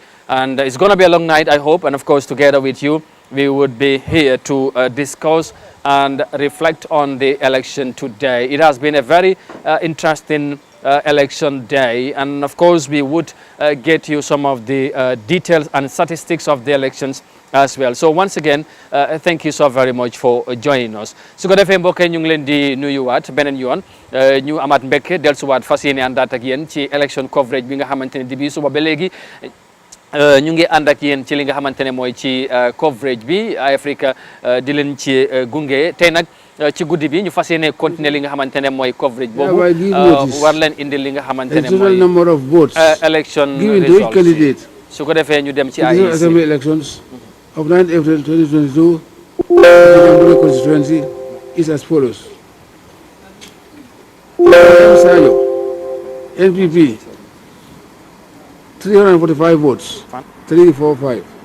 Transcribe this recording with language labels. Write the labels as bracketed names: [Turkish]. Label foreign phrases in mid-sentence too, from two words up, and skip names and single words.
[English] And it's going to be a long night, I hope. And of course, together with you, we would be here to discuss and reflect on the election today. It has been a very interesting election day. And of course, we would get you some of the details and statistics of the elections as well. So once again, thank you so very much for joining us. [Wolof] su ko defee mbokk ñu ngi leen di nuyuwaat beneen yoon ñu amaat mbekk dellusiwaat fas yéene àndaat ak yéen ci [English] election coverage [Wolof] bi nga xamante ne di bi suba ba léegi ñu ngi ànd ak yéen ci li nga xamante ne mooy ci coverage bi Africa di leen ci gunge tey nag ci guddi bi ñu fas yéene continuer li nga xamante ne mooy coverage boobu war leen indi li nga xamante ne mooy [English] number of votes election given to each candidate [Wolof] su ko defee ñu dem ci [English] assembly elections of 9 April 2022 the constituency is as follows. Sayo, NPP 345 votes 345.